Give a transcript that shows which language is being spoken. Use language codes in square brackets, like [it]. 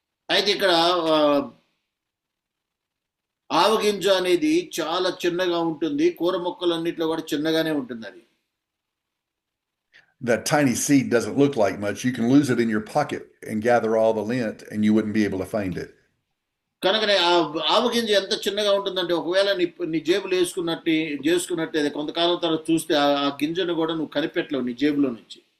[te] అయితే ఇక్కడ ఆవగింజ అనేది చాలా చిన్నగా ఉంటుంది. కూర మొక్కలన్నిట్లో కూడా చిన్నగానే ఉంటుంది. అది [en] That tiny seed doesn't look like much. You can lose it in your pocket and gather all the lint, and you wouldn't be able to find it. [te] కనుకనే ఆ ఆవగింజ ఎంత చిన్నగా ఉంటుందంటే ఒకవేళ నీ జేబులో చేసుకున్నట్టే కొంతకాలం తర్వాత చూస్తే ఆ గింజను కూడా నువ్వు కనిపెట్టలేవు నీ జేబులో నుంచి.